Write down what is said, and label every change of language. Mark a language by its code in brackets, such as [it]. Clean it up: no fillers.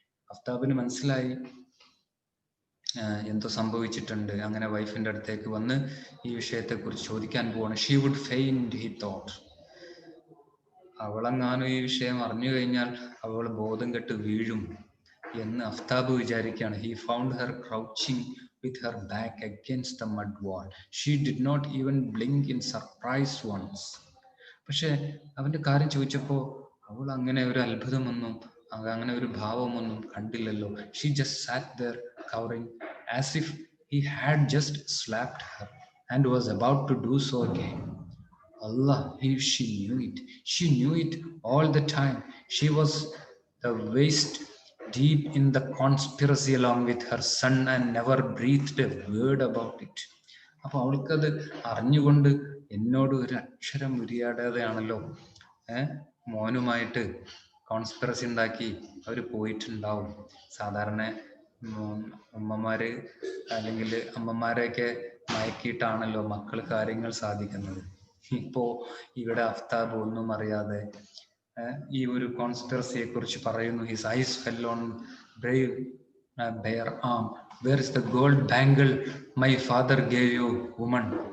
[ml] അഫ്താബിന് മനസ്സിലായി എന്തോ സംഭവിച്ചിട്ടുണ്ട്. അങ്ങനെ വൈഫിന്റെ അടുത്തേക്ക് വന്ന് ഈ വിഷയത്തെ കുറിച്ച് ചോദിക്കാൻ പോവാണ്. [en] She would feigned he thought. [ml] അവളെങ്ങാനും ഈ വിഷയം അറിഞ്ഞു കഴിഞ്ഞാൽ അവൾ ബോധം കെട്ട് വീഴും എന്ന് അഫ്താബ് വിചാരിക്കുകയാണ്. [en] He found her crouching with her back against the mud wall. She did not even blink in surprise once. [ml] പക്ഷെ അവന്റെ കാര്യം ചോദിച്ചപ്പോൾ അവൾ അങ്ങനെ ഒരു അത്ഭുതമൊന്നും അങ്ങനെ ഒരു ഭാവമൊന്നും കണ്ടില്ലല്ലോ. [en] She just sat there cowering as if he had just slapped her and was about to do so again. Allah, she knew it. She knew it all the time. She was the waist deep in the conspiracy along with her son and never breathed a word about it. [ml] അപ്പൊ അവൾക്കത് അറിഞ്ഞുകൊണ്ട് എന്നോട് ഒരു അക്ഷരം ഉരിയാടാതെയാണല്ലോ മോനുമായിട്ട് conspiracy ഉണ്ടാക്കി അവർ പോയിട്ടുണ്ടാവും. സാധാരണ ഉമ്മമാര് അല്ലെങ്കിൽ അമ്മമാരെയൊക്കെ മയക്കിയിട്ടാണല്ലോ മക്കൾ കാര്യങ്ങൾ സാധിക്കുന്നത്. ഇപ്പോ ഇവിടെ അഫ്താബ് ഒന്നും അറിയാതെ ഈ ഒരു കോൺസ്പിറസിയെ കുറിച്ച് പറയുന്നു. [en] His eyes fell on brave bare arm. Where is the gold bangle my father gave you, woman?